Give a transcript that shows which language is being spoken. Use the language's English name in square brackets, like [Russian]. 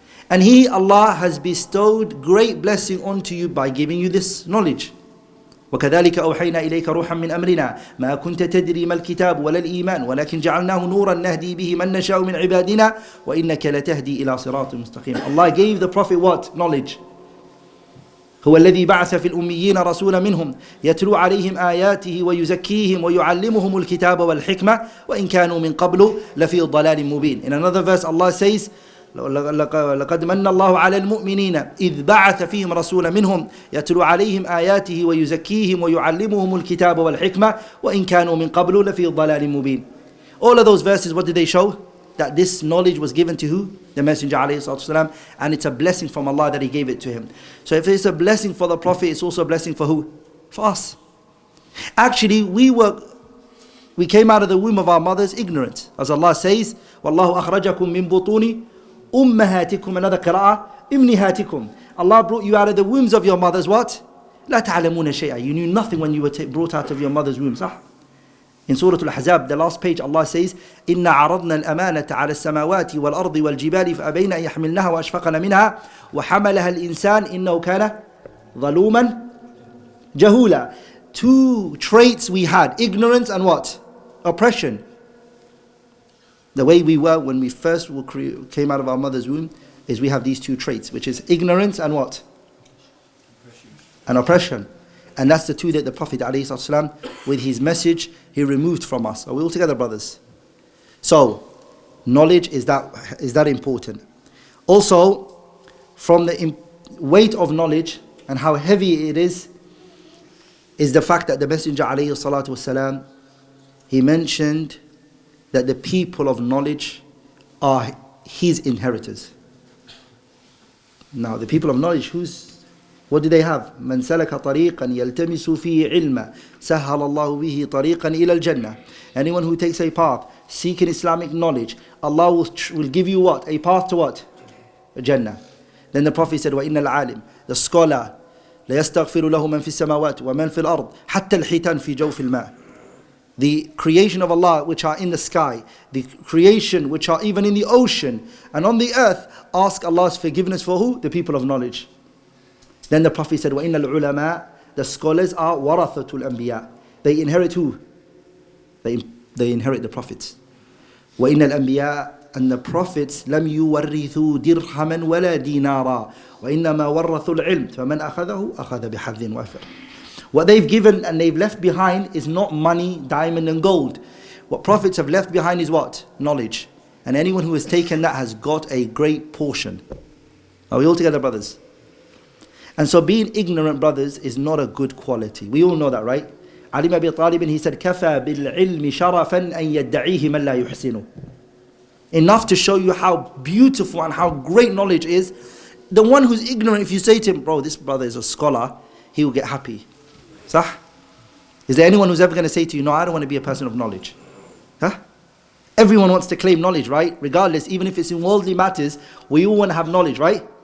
[English] And He, Allah, has bestowed great blessing onto you by giving you this knowledge. [Arabic] وَكَذَلِكَ أَوْحَيْنَا إِلَيْكَ رُوحًا مِّنْ أَمْرِنَا مَا كُنْتَ تَدْرِي مَا الْكِتَابُ وَلَا الْإِيمَانُ وَلَكِنْ جَعَلْنَاهُ نُورًا نَهْدِي بِهِ مَنْ نَشَاءُ مِنْ عِبَادِنَا وَإِنَّكَ لَتَهْدِي إِلَى صِرَاطٍ مُسْتَقِيمٍ. [English] Allah gave the Prophet what? Knowledge. [Arabic] هو الذي بعث في الأميين رسولا منهم يتلو عليهم آياته ويزكيهم ويعلمهم الكتاب والحكمة وإن كانوا من قبل لفي ضلال مبين. [English] In another verse Allah says, [Arabic] لقد من الله على المؤمنين إذ بعث فيهم رسولا منهم يتلو عليهم آياته ويزكيهم ويعلمهم الكتاب والحكمة وإن كانوا من قبل لفي ضلال مبين. [English] All of those verses, what did they show? That this knowledge was given to who? The Messenger ﷺ, and it's a blessing from Allah that He gave it to him. So if it's a blessing for the Prophet, it's also a blessing for who? For us. Actually, we came out of the womb of our mothers ignorant. As Allah says, [Arabic] وَاللَّهُ أَخْرَجَكُم مِّن بُطُونِ أُمَّهَاتِكُمْ. [English] Another qira'ah, إِمْنِهَاتِكُمْ. Allah brought you out of the wombs of your mothers, what? [Arabic] لَا تَعْلَمُونَ شَيْئًا. [English] You knew nothing when you were brought out of your mother's womb. [Arabic] صح? [English] In Surah Al-Ahzab, the last page, Allah says, [Arabic] إِنَّا عَرَضْنَا الْأَمَانَةَ عَلَى السَّمَاوَاتِ وَالْأَرْضِ وَالْجِبَالِ فَأَبَيْنَ أَن يَحْمِلْنَهَا وَأَشْفَقْنَ مِنْهَا وَحَمَلَهَا الْإِنسَانُ إِنَّهُ كَانَ ظَلُومًا جَهُولًا. [English] Two traits we had, ignorance and what? Oppression. The way we were when we first came out of our mother's womb is we have these two traits, which is ignorance and what? And oppression. And that's the two that the Prophet ﷺ, with his message, he removed from us. Are we all together, brothers? So, knowledge is that important. Also, from the weight of knowledge and how heavy it is the fact that the Messenger ﷺ, he mentioned that the people of knowledge are his inheritors. Now, the people of knowledge, what do they have? [Arabic] من سلك طريقا يلتمس فيه علما سهل الله به طريقا إلى الجنة. [English] Anyone who takes a path seeking Islamic knowledge, Allah will give you what? A path to what? A Jannah. Then the Prophet said, [Arabic] وَإِنَّ الْعَالِمِ, [English] the scholar, [Arabic] لَيَسْتَغْفِرُ لَهُ مَنْ فِي السَّمَاوَاتِ وَمَنْ فِي الْأَرْضِ حَتَّى الْحِيتَانِ فِي جَوْفِ الْمَاءِ. [English] The creation of Allah which are in the sky, the creation which are even in the ocean and on the earth, ask Allah's forgiveness for who? The people of knowledge. Then the Prophet said, [Arabic] وَإِنَّ الْعُلَمَاء, [English] the scholars are [Arabic] وَرَثَةُ الْأَنْبِيَاء. [English] They inherit who? They inherit the prophets. [Arabic] وَإِنَّ الْأَنْبِيَاء, [English] and the prophets [Arabic] لَمْ يُوَرِّثُوا دِرْهَمًا وَلَا دِينَارًا وَإِنَّمَا وَرَّثُوا الْعِلْمِ فَمَنْ أَخَذَهُ أَخَذَ بِحَظٍ وَافِرٍ. [English] What they've given and they've left behind is not money, diamond and gold. What prophets have left behind is what? Knowledge. And anyone who has taken that has got a great portion. Are we all together, brothers? And so being ignorant, brothers, is not a good quality. We all know that, right? [Arabic] Ali ibn Abi Talib, [English] he said, [Arabic] كَفَى بِالْعِلْمِ شَرَفًا أَن يَدَّعِيهِ مَنْ لَا يُحْسِنُ. [English] Enough to show you how beautiful and how great knowledge is. The one who's ignorant, if you say to him, bro, this brother is a scholar, he will get happy. Sah? Is there anyone who's ever going to say to you, no, I don't want to be a person of knowledge? Huh? Everyone wants to claim knowledge, right? Regardless, even if it's in worldly matters, we all want to have knowledge, right?